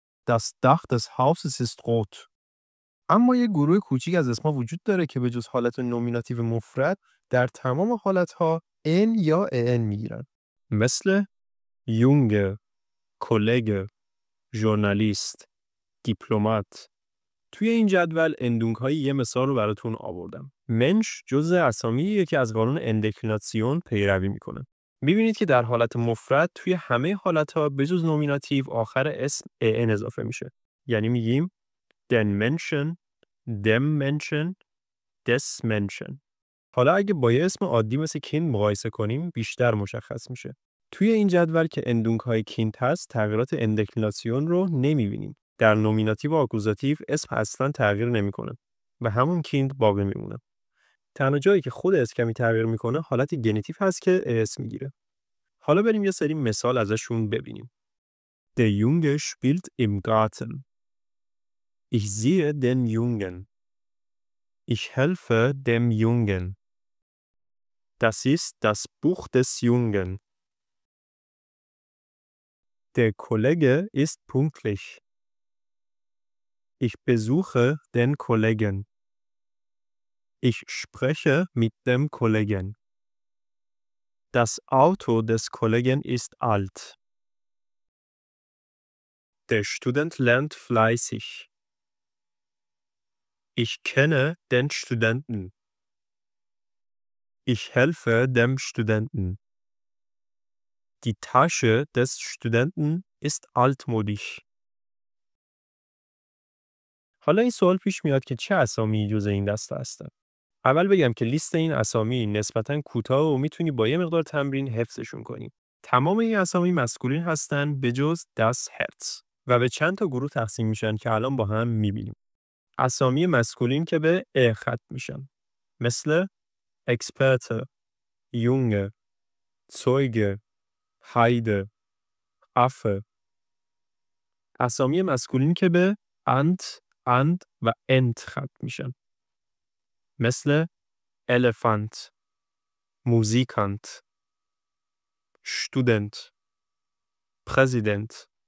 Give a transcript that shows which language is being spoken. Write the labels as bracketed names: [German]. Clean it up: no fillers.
[German] Das Dach des Hauses ist rot. [Persian] اما یه گروه کوچیک از اسم‌ها وجود داره که به جز حالت نومیناتیو مفرد در تمام حالت‌ها ان یا ان میگیرن. مثل Junge، Kollege، Journalist، دیپلمات. توی این جدول اندونگ‌های یه مثال رو براتون آوردم. منش جزء اسامیه که از قانون اندکلیناسیون پیروی میکنه. می‌بینید که در حالت مفرد توی همه حالت‌ها به جز نومیناتیو آخر اسم ان اضافه میشه. یعنی میگیم [German] den Menschen، dem Menschen، des Menschen. [Persian] حالا اگه با یه اسم عادی مثل کیند مقایسه کنیم بیشتر مشخص میشه. توی این جدول که اندونگ‌های کیند هست تغییرات اندکلیناسیون رو نمی‌بینیم. در نومیناتیو و آکوزاتیو اسم اصلا تغییر نمی‌کنه و همون کیند باقی میمونه. تنها جایی که خود اسم کمی تغییر میکنه حالت گنتیو هست که اس میگیره. حالا بریم یه سری مثال ازشون ببینیم. [German] Der Junge spielt im Garten. Ich sehe den Jungen. Ich helfe dem Jungen. Das ist das Buch des Jungen. Der Kollege ist pünktlich. Ich besuche den Kollegen. Ich spreche mit dem Kollegen. Das Auto des Kollegen ist alt. Der Student lernt fleißig. Ich kenne den Studenten. Ich helfe dem Studenten. Die Tasche des Studenten ist altmodisch. [Persian] حالا این سوال پیش میاد که چه اسامی جزء این دسته هستن؟ اول بگم که لیست این اسامی نسبتاً کوتاه و میتونی با یه مقدار تمرین حفظشون کنی. تمام این اسامی مسکولین هستن به جز das Herz و به چند تا گروه تقسیم میشن که الان با هم میبینیم. اسامی مسکولین که به ا ختم میشن. مثل Experte، Junge، Zeuge، Heide، Affe. اسامی مسکولین که به ant، and و ent ختم میشن. مثل Elefant، Musikant، Student، Präsident.